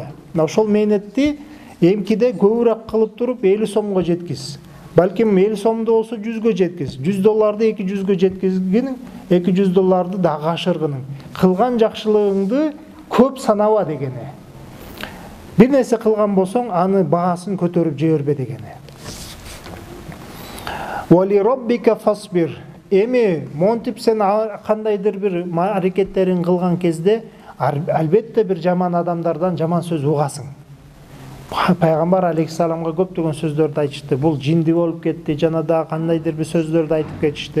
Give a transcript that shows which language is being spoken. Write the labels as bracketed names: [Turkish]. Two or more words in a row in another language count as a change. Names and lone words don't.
[Kyrgyz] Ошол мээнетти эмкиде көбүрөөк кылып туруп 50 сомго жеткиз. Балким 50 сомду болсо 100гө жеткиз. $100 200гө жеткизгин, $200 дагы ашыргының. Кылган жакшылыгыңды көп санаба дегени. Бир нерсе кылган болсоң, аны баасын көтөрүп жибербе дегени. [Arabic] ولربك فاصبر. [Kyrgyz] Эми монтип сен кандайдыр бир аракеттерин кылган кезде, албетте бир жаман адамдардан жаман сөз угасың. Пайгамбар алейхиссаламга көптөгөн сөздөрдү айтышты. Бул жинди болуп кетти, жана да кандайдыр бир сөздөрдү айтып кетишти.